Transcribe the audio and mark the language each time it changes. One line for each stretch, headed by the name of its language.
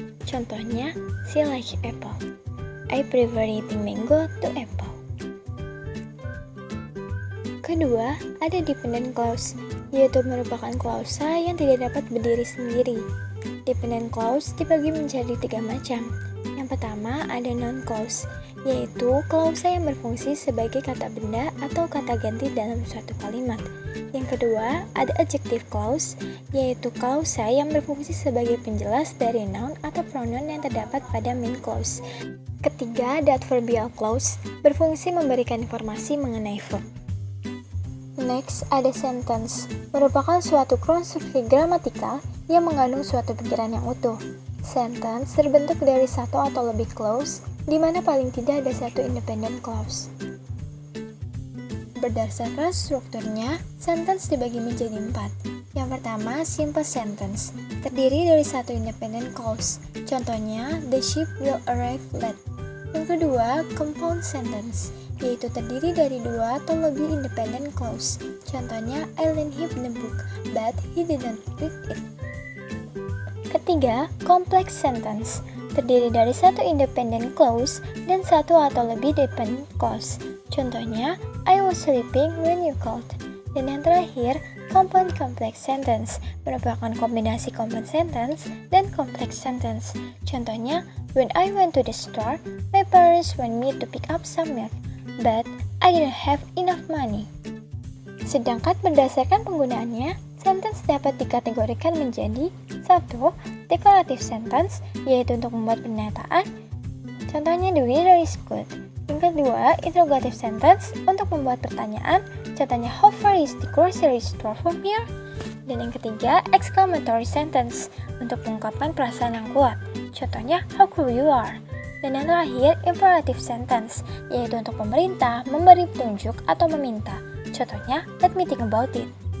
English: Contohnya, she likes apple. I prefer eating mango to apple.
Indonesian: Kedua, ada dependent clause, yaitu merupakan klausa yang tidak dapat berdiri sendiri. Dependent clause dibagi menjadi 3 macam. Yang pertama, ada noun clause, yaitu klausa yang berfungsi sebagai kata benda atau kata ganti dalam suatu kalimat. Yang kedua, ada adjective clause, yaitu klausa yang berfungsi sebagai penjelas dari noun atau pronoun yang terdapat pada main clause. Ketiga, ada adverbial clause, berfungsi memberikan informasi mengenai verb. Next, ada sentence, merupakan suatu konstruksi gramatikal yang mengandung suatu pikiran yang utuh. Sentence terbentuk dari satu atau lebih clause, di mana paling tidak ada satu independent clause. Berdasarkan strukturnya, sentence dibagi menjadi 4. Yang pertama, simple sentence, terdiri dari satu independent clause.
English: Contohnya, the ship will arrive late.
Indonesian: Yang kedua, compound sentence, yaitu terdiri dari 2 atau lebih independent clause.
English: Contohnya, I lent him the book, but he didn't read it.
Indonesian: Ketiga, complex sentence, terdiri dari satu independent clause dan satu atau lebih dependent clause. Contohnya,
English: I was sleeping when you called.
Indonesian: Dan yang terakhir, compound complex sentence, merupakan kombinasi compound sentence dan complex sentence.
English: Contohnya, when I went to the store, my parents want me to pick up some milk, but I didn't have enough money.
Indonesian: Sedangkan berdasarkan penggunaannya, sentence dapat dikategorikan menjadi 1. Declarative sentence, yaitu untuk membuat pernyataan. Contohnya,
English: the weather is good.
Indonesian: Yang kedua, interrogative sentence, untuk membuat pertanyaan.
English: Contohnya, how far is the grocery store from here?
Indonesian: Dan yang ketiga, exclamatory sentence, untuk mengungkapkan perasaan yang kuat.
English: Contohnya, how cool you are.
Indonesian: Dan yang terakhir, imperative sentence, yaitu untuk pemerintah memberi petunjuk atau meminta.
English: Contohnya, let me think about it.